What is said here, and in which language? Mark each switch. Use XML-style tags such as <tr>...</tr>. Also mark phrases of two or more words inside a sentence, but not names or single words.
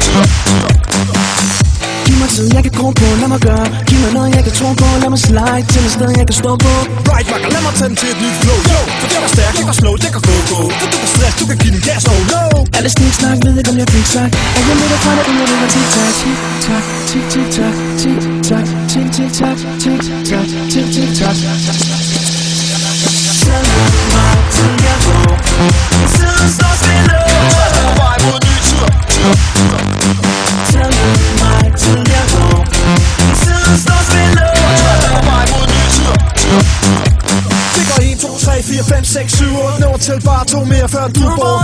<da>Giv mig tid, jeg kan gro på, lad mig gøre. Giv mig noget, jeg kan tro på, lad mig slide til et sted, jeg kan stå på. Right, makker, lad mig tage den til et nyt flow. Yo, for det var stærk, det var slow, det kan go. For du kan stress, du kan give den gas,</da> <en>oh no.</en> <da>Alle sniksnak, ved ikke om jeg fik sagt. Er jeg med dig fra det, uden at det var tic-tac. Tic-tac, tic-tic-tac, tic-tac, tic-tic-tac, tic-tac, tic-tic-tac. Tag mig til jeg går. Tiden står stille. Kontrast er på vej mod nye tider. Tag mig til jeg går. Tiden står stille. Kontrast er på vej mod nye tider. Det går 1, 2, 3, 4, 5, 6, 7, 8 Nå, tæl bare 2 mere før du er bort.</da>